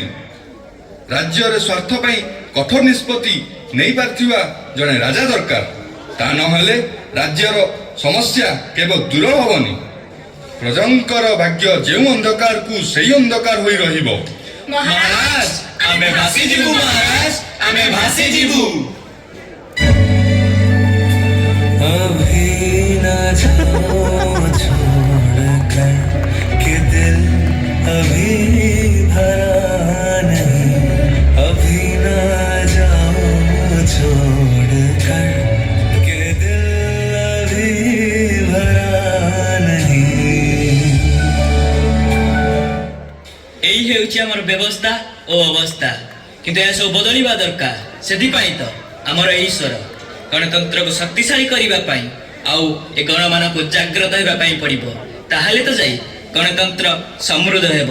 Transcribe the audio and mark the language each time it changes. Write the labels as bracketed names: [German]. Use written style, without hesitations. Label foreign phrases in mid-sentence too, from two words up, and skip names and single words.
[Odia] ରାଜ୍ୟର ସ୍ୱାର୍ଥ ପାଇଁ କଠୋର ନିଷ୍ପତ୍ତି ନେଇପାରିଥିବା ଜଣେ ରାଜା ଦରକାର। ତା ନହେଲେ ରାଜ୍ୟର ସମସ୍ୟା କେବେ ଦୂର ହେବନି। ପ୍ରଜାଙ୍କର ଭାଗ୍ୟ ଯେଉଁ ଅନ୍ଧକାରକୁ ସେଇ ଅନ୍ଧକାର ହୋଇ ରହିବ। ମହାରାଜ ଆମେ ଭାସି ଯିବୁ, ମହାରାଜ ଆମେ ଭାସି ଯିବୁ। [Hindi] अभी न जाओ छोड़कर कि दिल अभी भरा नहीं, अभी न जाओ छोड़कर कि दिल अभी भरा नहीं। [Odia] এই ହେଉଛି ଆମର ବ୍ୟବସ୍ଥା ଓ ଅବସ୍ଥା, କିନ୍ତୁ ଏହା ସବୁ ବଦଳିବା ଦରକାର। ସେଥିପାଇଁ ତ ଆମର ଏହି ଈଶ୍ୱର ଗଣତନ୍ତ୍ରକୁ ଶକ୍ତିଶାଳୀ କରିବା ପାଇଁ ଆଉ ଏ ଗଣମାନଙ୍କୁ ଜାଗ୍ରତ ହେବା ପାଇଁ ପଡ଼ିବ। ତାହେଲେ ତ ଯାଇ ଗଣତନ୍ତ୍ର ସମୃଦ୍ଧ ହେବ।